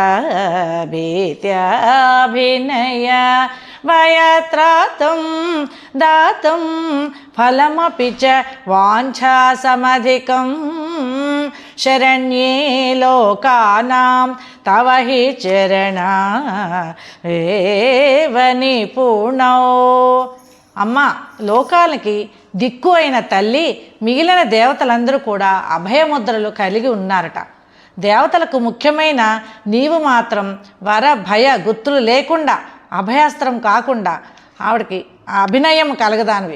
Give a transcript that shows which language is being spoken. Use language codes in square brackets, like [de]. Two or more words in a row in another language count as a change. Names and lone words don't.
[sa] भीत्याभिनय भयत्रातुं दातुं फलमपि च वाञ्छासमधिकं शरण्ये लोकानां तव हि चरणा एव निपुणौ. [te] అమ్మ, లోకాలకి దిక్కు అయిన తల్లి మిగిలిన దేవతలందరూ కూడా అభయముద్రలు కలిగి ఉన్నారట. దేవతలకు ముఖ్యమైన నీవు మాత్రం వర భయ గుర్తులు లేకుండా, అభయాస్త్రం కాకుండా ఆవిడకి అభినయం కలగదానివి.